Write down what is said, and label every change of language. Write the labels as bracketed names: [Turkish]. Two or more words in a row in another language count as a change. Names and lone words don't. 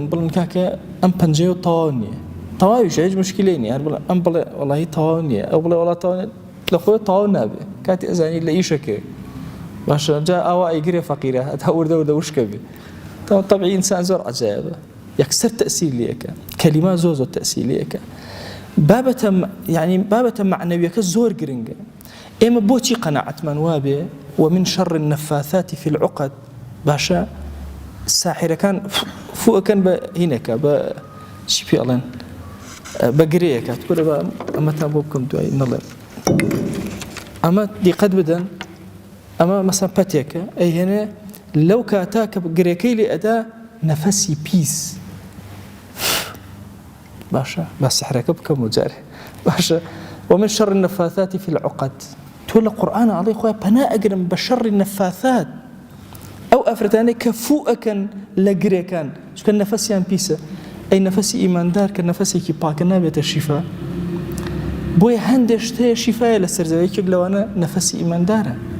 [Central Kurdish] کاکە ئەم پەنجەیە تەواو نییە تەواویش هیچ مشکلەی نییە هەر بڵێ ئەم بڵێ وەڵاهی تەواو نییە ئەو بڵێ وەڵا تەواو لە خۆی تەواو نابێ کاتی ئەزانی لە ئیشەکە باشە جا ئەوە ئەیگرێ فەقیرە هەتا وردە وشکە بێ طبعی ئینسان زۆر عەجایبە یەکسەر تەئسیر لێەکە کەلیمە زۆر تەئسیر لێەکە بابەتە معنەویەکە زۆر گرنگە. ئێمە بۆچی قەناعەتمان وابێ [Arabic] ومن شر النفاثات في العقد [Central Kurdish] باشە ساحرەکان فوئەکەن بە هینەکە بە چی پێڵێن بە گرەیەکە تکورە بە ئەمەتان بۆ بکەم دوای نەڵێ ئەمە دیقەت بدەن ئەمە مەسەڵەن پەتێکە ئەیهێنێ لەو کاتا کە گرێکەی لێ ئەدا نەفەسی پیس باشە با سحرەکە بکەم و جارێ باشە [Arabic] ومن شر النفاثات في العقد [Central Kurdish] تۆ لە قورئانە ئەڵێ خۆی پەنا ئەگرم بە شەڕی نەفاثات ئەو ئەفرەتانەی کە فوئەکەن لە گرێکان چونکە نەفەسیان پیسە ئەی نەفەسی ئیماندار کە نەفەسێکی پاکە نابێتە شیفا بۆیە هەندێک شتەیە شیفایە لە سەرزەوەیەکێک لەوانە نەفەسی ئیماندارە.